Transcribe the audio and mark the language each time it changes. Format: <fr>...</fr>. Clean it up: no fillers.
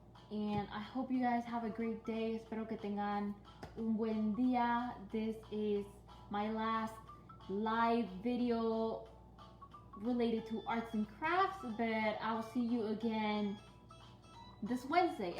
<en>And I hope you guys have a great day.</en> <es>Espero que tengan un buen día.</es> <en>This is my last live video related to arts and crafts, but I'll see you again this Wednesday.</en>